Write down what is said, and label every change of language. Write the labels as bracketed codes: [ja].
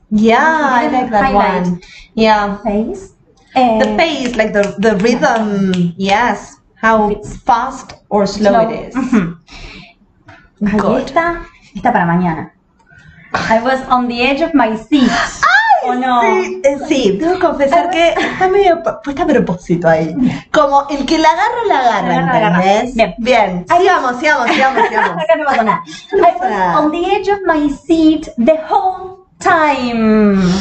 [en] Yeah, I like that one. Yeah. Pace. The pace, like the rhythm, yes. How fast or slow it is. [es] Good. Esta para mañana. [en] I was on the edge of my seat. [es] ¿O no? Sí, tengo que confesar que está medio puesta a propósito ahí. Como el que la agarra, ¿entendés? Bien. Sigamos. Acá no pasa nada. [en] I was on the edge of my seat the whole time.